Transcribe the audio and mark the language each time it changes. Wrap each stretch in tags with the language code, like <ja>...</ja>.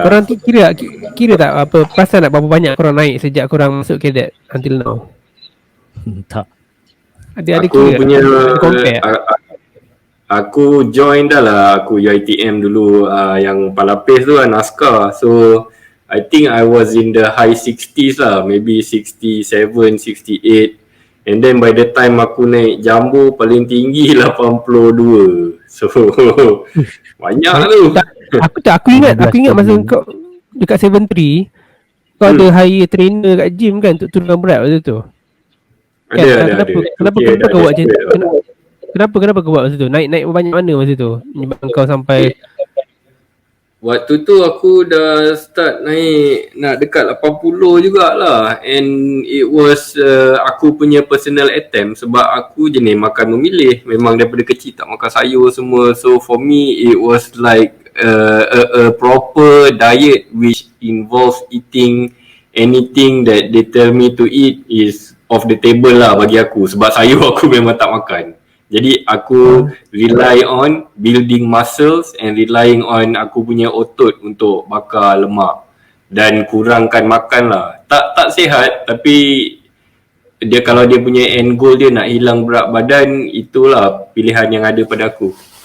<ms>Korang kira tak pasal nak berapa banyak korang naik sejak korang masuk cadet</ms> <en>until now?</en> <ms>Tak. Ada Aku kira punya compare. Aku join dah lah. Aku UiTM dulu yang palapis tu lah, NASCAR.</ms> <en>So I think I was in the high 60s lah, maybe 67, 68. And then by the time</en> <ms>aku naik Jambu paling tinggi</ms> <en>82.</en> <ms>So banyak tu. Aku ingat masa kau dekat 73 kau ada hire trainer kat gym kan untuk turunkan berat waktu tu. Ada. Kenapa kau buat macam tu? Kenapa kau buat masa tu? Naik banyak mana masa tu? Menyebabkan kau sampai Waktu tu aku dah start naik nak dekat 80 jugalah.</ms> <en>And it was</en> <ms>aku punya</ms> <en>personal attempt</en> <ms>sebab aku jenis makan memilih. Memang daripada kecil tak makan sayur semua.</ms> <en>So for me it was like a proper diet which involves eating anything that they tell me to eat is off the table</en> <ms>lah bagi aku. Sebab sayur aku memang tak makan. Jadi aku</ms> <en>rely on building muscles and relying on</en> <ms>aku punya otot untuk bakar lemak dan kurangkan makan lah. Tak sihat tapi dia kalau dia punya end goal dia nak hilang berat badan, itulah pilihan yang ada pada aku.</ms>